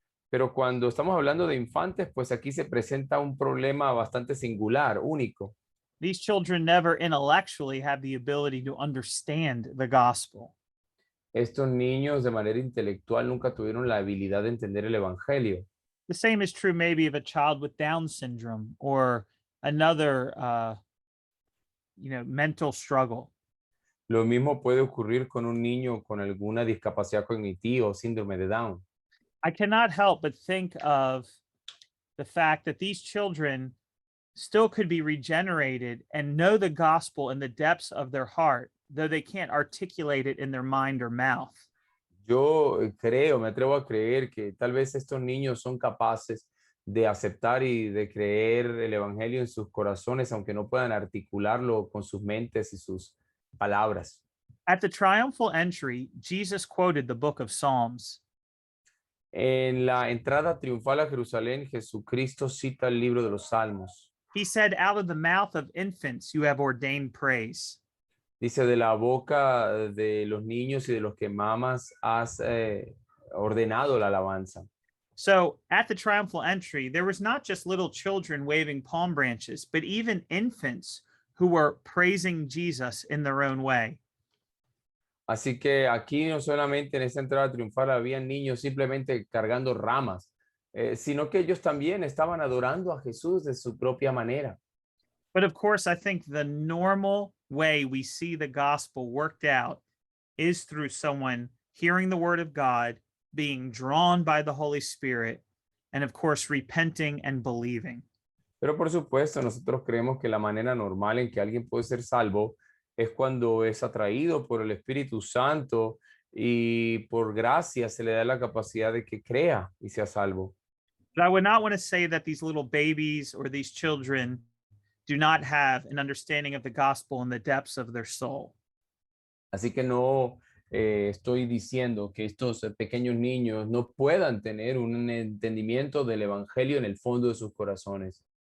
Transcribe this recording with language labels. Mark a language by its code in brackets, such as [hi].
[es] Pero cuando estamos hablando de infantes, pues aquí se presenta un problema bastante singular, único. [en] These children never intellectually have the ability to understand the gospel. [es] Estos niños de manera intelectual nunca tuvieron la habilidad de entender el evangelio. [en] The same is true maybe of a child with Down syndrome or another, mental struggle. [es] Lo mismo puede ocurrir con un niño con alguna discapacidad cognitiva o síndrome de Down. [en] I cannot help but think of the fact that these children still could be regenerated and know the gospel in the depths of their heart, though they can't articulate it in their mind or mouth. [es] Yo me atrevo a creer que tal vez estos niños son capaces de aceptar y de creer el evangelio en sus corazones, aunque no puedan articularlo con sus mentes y sus palabras. [en] At the triumphal entry, Jesus quoted the book of Psalms. [es] En la entrada triunfal a Jerusalén, Jesucristo cita el libro de los Salmos. [en] He said, out of the mouth of infants, you have ordained praise. [es] Dice, de la boca de los niños y de los que mamas has ordenado la alabanza. [en] So at the triumphal entry, there was not just little children waving palm branches, but even infants who were praising Jesus in their own way. [es] Así que aquí no solamente en esta entrada triunfal había niños simplemente cargando ramas, sino que ellos también estaban adorando a Jesús de su propia manera. [en] But of course, I think the normal way we see the gospel worked out is through someone hearing the word of God, being drawn by the Holy Spirit, and of course, repenting and believing. [es] Pero por supuesto, nosotros creemos que la manera normal en que alguien puede ser salvo es cuando es atraído por el Espíritu Santo y por gracia se le da la capacidad de que crea y sea salvo. [en] But I would not want to say that these little babies or these children do not have an understanding of the gospel in the depths of their soul. [es] Así que no estoy diciendo que estos pequeños niños no puedan tener un entendimiento del evangelio en el fondo de sus corazones.